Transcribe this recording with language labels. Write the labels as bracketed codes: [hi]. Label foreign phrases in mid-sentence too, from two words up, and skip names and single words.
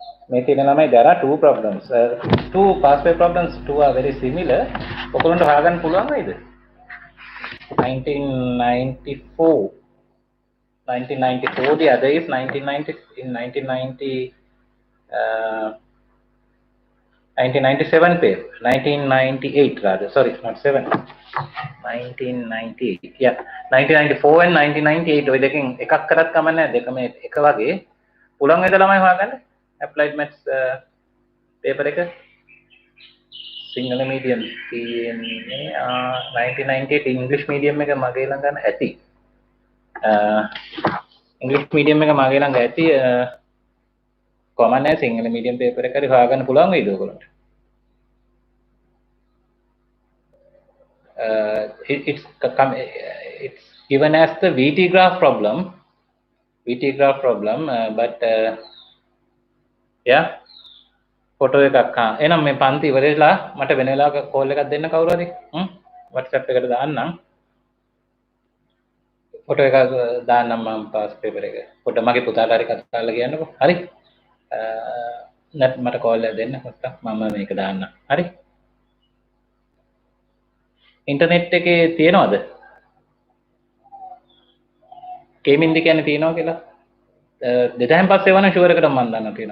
[si] මේ තියෙන ළමයි [en] there are two problems. Two past paper problems, two are very similar. [si] ඔයගොල්ලන්ට හොයාගන්න පුළුවන් වේද? 1994. [en] 1994, the other is 1990. In 1990, 1997 paper. 1998 rather. Sorry, not 7. 1998. Yeah. 1994 and 1998. [si] ඔය දෙකෙන් එකක් කරත් කමක් නැහැ. දෙකම එක වගේ. පුළුවන් වේද ළමයි හොයාගන්න? [en] Applied Maths paper [si] එක. සිංහල medium තියෙන්නේ 1998 [en] English medium [si] එක මගේ ළඟ ඇති. [en] English medium [si] එක මගේ ළඟ ඇති. කොහොමද නැහැ සිංහල [en] medium paper [si] එක හරි හොයාගන්න පුළුවන් වේද ඔයගොල්ලන්ට? [en] It's given as the VT graph problem. But yeah, [si] photo එකක් එහෙනම් මේ පන්ති ඉවරලා මට වෙන වෙලාවක කෝල් එකක් දෙන්න කවුරු හරි WhatsApp එකට දාන්නම් ෆොටෝ එකක් දාන්නම් මම [en] pass paper [si] එක පොඩ්ඩ මගේ පුතාට හරි කතා කරලා කියන්නකෝ හරි මට කෝල් එකක් දෙන්න පොඩ්ඩක් මම මේක දාන්නම් හරි ඉන්ටර්නෙට් එකේ තියනවද කේමින්ද කියන්නේ තියනවා කියලා දෙදායින් පස්සේ වන ෂුවර් එකට මම දාන්න තියෙනවා